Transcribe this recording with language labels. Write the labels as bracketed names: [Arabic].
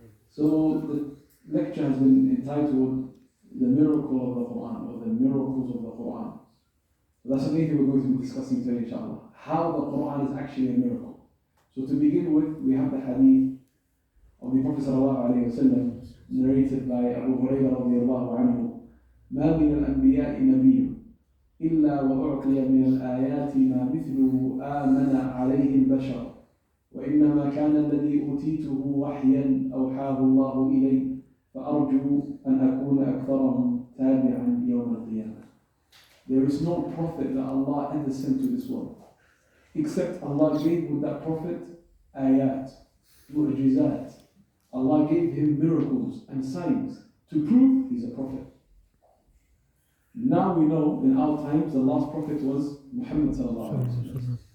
[English] So the lecture has been entitled The Miracle of the Quran, or the Miracles of the Quran. So that's the main thing we're going to be discussing today, inshallah. How the Quran is actually a miracle. So to begin with, we have the hadith of the Prophet sallallahu alayhi wa sallam, narrated by Abu Hurairah radiallahu anhu. [Arabic] ما من الأنبياء نبي إلا وأعطي من الآيات ما مثله آمن عليه البشر وإنما كان الذي أوتيته وحيا أوحاه الله إلي فأرجو أن أكون أكثرهم تابعا يوم القيامة. [English] There is no prophet that Allah ever sent to this world except Allah gave with that prophet ayat, mu'jizat. Allah gave him miracles and signs to prove he's a prophet. Now we know in our times the last prophet was Muhammad sallallahu alaihi wasallam.